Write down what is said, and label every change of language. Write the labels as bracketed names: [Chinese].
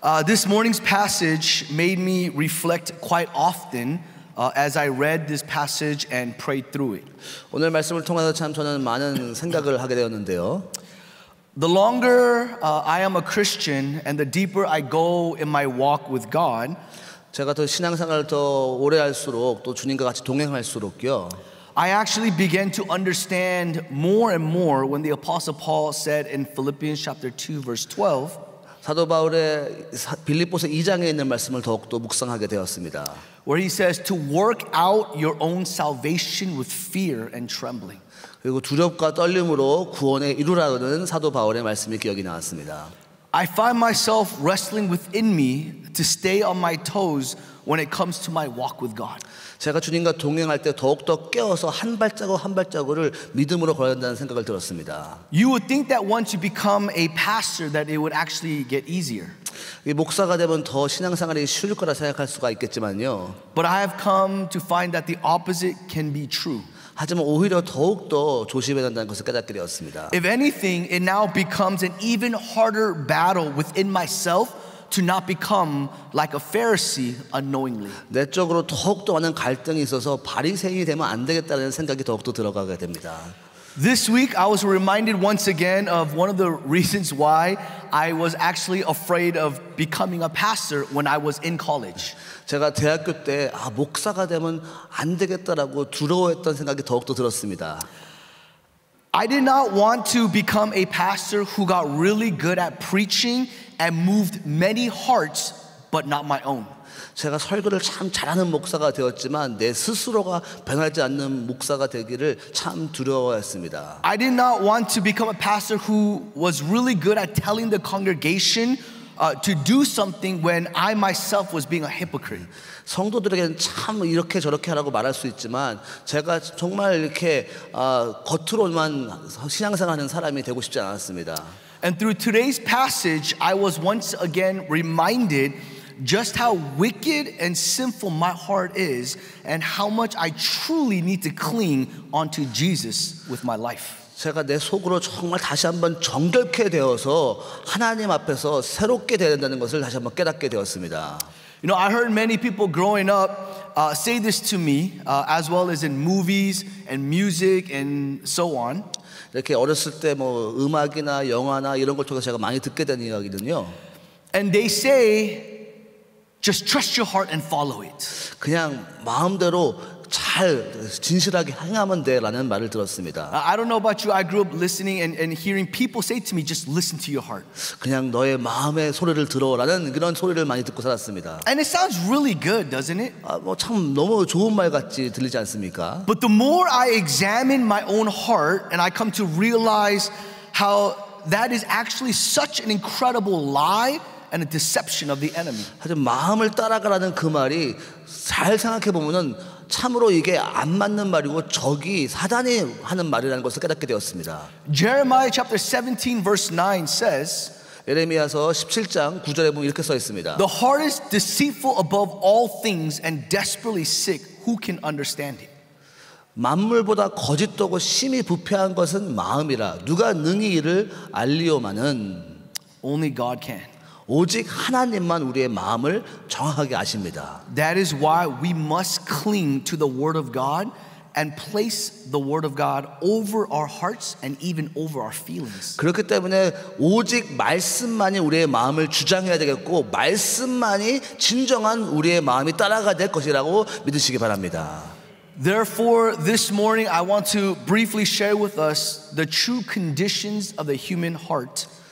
[English] This morning's passage made me reflect quite often as I read this passage and prayed through it. [Korean] 오늘 말씀을 통해서 참 저는 많은 생각을 하게 되었는데요. [English] The longer I am a Christian and the deeper I go in my walk with God, [Korean] 제가 더 신앙생활을 더 오래 할수록 또 주님과 같이 동행할수록요. [English] I actually began to understand more and more when the Apostle Paul said in Philippians chapter 2 verse 12, [Korean] 사도 바울의 빌립보서 2장에 있는 말씀을 더욱더 묵상하게 되었습니다. [English] where he says to work out your own salvation with fear and trembling. [Korean] 그리고 두렵과 떨림으로 구원에 이루라는 사도 바울의 말씀이 기억이 나왔습니다. [English] I find myself wrestling within me to stay on my toes when it comes to my walk with God. [Korean] 제가 주님과 동행할 때 더욱더 깨어서 한 발자국 한 발자국을 믿음으로 걸어야 한다는 생각을 들었습니다. [English] You would think that once you become a pastor that it would actually get easier. [Korean] 목사가 되면 더 신앙생활이 쉬울 거라 생각할 수가 있겠지만요. [English] But I have come to find that the opposite can be true. [Korean] 하지만 오히려 더욱더 조심해야 한다는 것을 깨닫게 되었습니다. [English] If anything, it now becomes an even harder battle within myself to not become like a Pharisee unknowingly. [Korean] 내적으로 더욱더 많은 갈등이 있어서 바리새인이 되면 안 되겠다는 생각이 더욱더 들어가게 됩니다. [English] This week I was reminded once again of one of the reasons why I was actually afraid of becoming a pastor when I was in college. [Korean] 제가 대학교 때 목사가 되면 안 되겠다라고 두려워했던 생각이 더욱더 들었습니다. [English] I did not want to become a pastor who got really good at preaching and moved many hearts but not my own. [Korean] 제가 설교를 참 잘하는 목사가 되었지만 내 스스로가 변하지 않는 목사가 되기를 참 두려워했습니다. [English] I did not want to become a pastor who was really good at telling the congregation to do something when I myself was being a hypocrite. [Korean] 성도들에게는 참 이렇게 저렇게 하라고 말할 수 있지만 제가 정말 이렇게 겉으로만 신앙생활하는 사람이 되고 싶지 않았습니다. [English] And through today's passage, I was once again reminded just how wicked and sinful my heart is and how much I truly need to cling onto Jesus with my life. [Korean] 제가 내 속으로 정말 다시 한번 정결케 되어서 하나님 앞에서 새롭게 되어야 된다는 것을 다시 한번 깨닫게 되었습니다. [English] You know, I heard many people growing up say this to me, as well as in movies and music and so on. [Korean] 이렇게 어렸을 때 뭐 음악이나 영화나 이런 걸 통해서 제가 많이 듣게 된 이야기는요. [English] And they say, just trust your heart and follow it. [Korean] 그냥 마음대로 잘 진실하게 행하면 돼라는 말을 들었습니다. [English] I don't know about you. I grew up listening and hearing people say to me, just listen to your heart. [Korean] 그냥 너의 마음의 소리를 들어라는 그런 소리를 많이 듣고 살았습니다. [English] And it sounds really good, doesn't it? [Korean] 뭐 참 너무 좋은 말 같이 들리지 않습니까? [English] But the more I examine my own heart and I come to realize how that is actually such an incredible lie and a deception of the enemy. [Korean] 하지만 마음을 따라가라는 그 말이 잘 생각해 보면은 참으로 이게 안 맞는 말이고 적이 사단이 하는 말이라는 것을 깨닫게 되었습니다. [English] Jeremiah chapter 17 verse 9 says, [Korean] 예레미야서 17장 9절에 보면 이렇게 써 있습니다. [English] The heart is deceitful above all things and desperately sick. Who can understand it? [Korean] 만물보다 거짓되고 심히 부패한 것은 마음이라 누가 능히 이를 알리오마는 [English] Only God can. [Korean] 오직 하나님만 우리의 마음을 정확하게 아십니다. [English] That is why we must cling to the Word of God and place the Word of God over our hearts and even over our feelings. [Korean] 그렇기 때문에 오직 말씀만이 우리의 마음을 주장해야 되겠고 말씀만이 진정한 우리의 마음이 따라가야 될 것이라고 믿으시기 바랍니다. [English] Therefore, this morning I want to briefly share with us the true conditions of the human heart.